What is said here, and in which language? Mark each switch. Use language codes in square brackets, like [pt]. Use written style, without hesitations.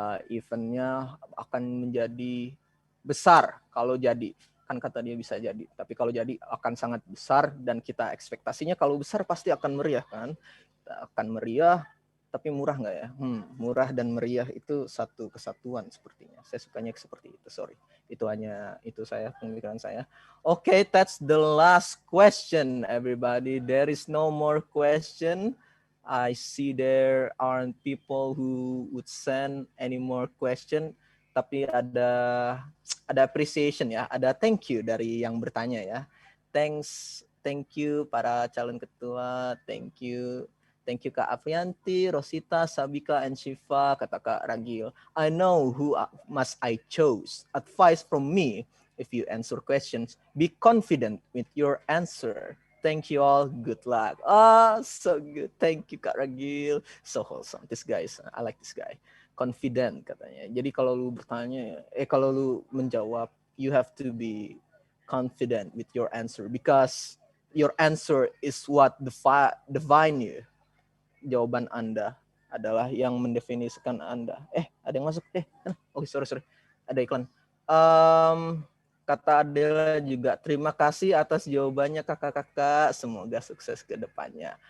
[id] Eventnya akan menjadi besar kalau jadi. Kan kata dia bisa jadi. Tapi kalau jadi akan sangat besar, dan kita ekspektasinya kalau besar pasti akan meriah kan. Akan meriah, tapi murah nggak ya? Murah dan meriah itu satu kesatuan sepertinya. Saya sukanya seperti itu, sorry. Itu saya, pemikiran saya. [en] Okay, that's the last question, everybody. There is no more question. I see there aren't people who would send any more question, [id] tapi ada appreciation ya, ada thank you dari yang bertanya ya. [en] Thank you [id] para calon ketua, [en] thank you Kak Aprianti, Rosita, Sabika, and Shiva, kata Kak Ragil. I know who must I choose. Advice from me, if you answer questions, be confident with your answer. Thank you all. Good luck. So good. Thank you Kak Ragil. So wholesome. This guy, I like this guy. Confident katanya. [id] Jadi kalau lu bertanya, kalau lu menjawab, [en] you have to be confident with your answer because your answer is what define you. [id] Jawaban Anda adalah yang mendefinisikan Anda. Ada yang masuk. Oke, sorry. Ada iklan. Kata Adela juga, terima kasih atas jawabannya kakak-kakak. Semoga sukses ke depannya.